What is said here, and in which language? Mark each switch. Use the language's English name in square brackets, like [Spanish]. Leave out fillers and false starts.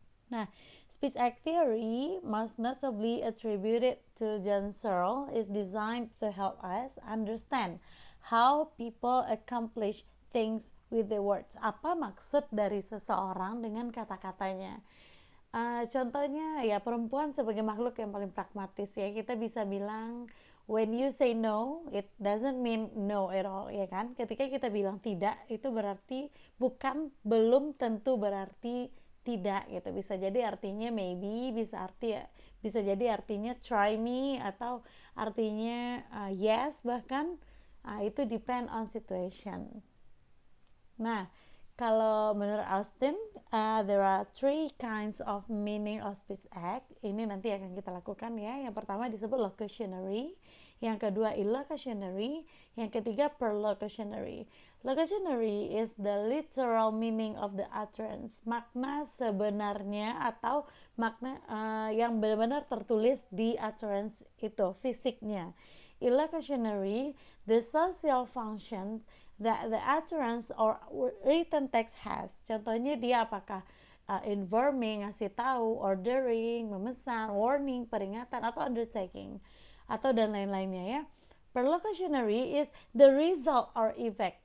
[English] Nah, speech act theory, most notably attributed to John Searle, is designed to help us understand how people accomplish things with their words. [Indonesian] Apa maksud dari seseorang dengan kata-katanya? Contohnya ya, perempuan sebagai makhluk yang paling pragmatis ya, kita bisa bilang [English] when you say no, it doesn't mean no at all, [Indonesian] ya kan? Ketika kita bilang tidak, itu berarti belum tentu berarti tidak gitu. Bisa jadi artinya maybe, bisa jadi artinya try me, atau artinya yes bahkan. [English] Itu depend on situation. [Indonesian] Nah, kalau menurut [English] Austin, there are three kinds of meaning of speech act. [Indonesian] Ini nanti akan kita lakukan ya. Yang pertama disebut locutionary, yang kedua illocutionary, yang ketiga perlocutionary. [English] Locutionary is the literal meaning of the utterance, [Indonesian] makna sebenarnya atau makna yang benar-benar tertulis di utterance itu, fisiknya. [English] Illocutionary, the social functions that the utterance or written text has. [Indonesian] Contohnya dia apakah informing, ngasih tahu, ordering, memesan, warning, peringatan, atau undertaking, atau dan lain-lainnya ya. [English] Perlocutionary is the result or effect.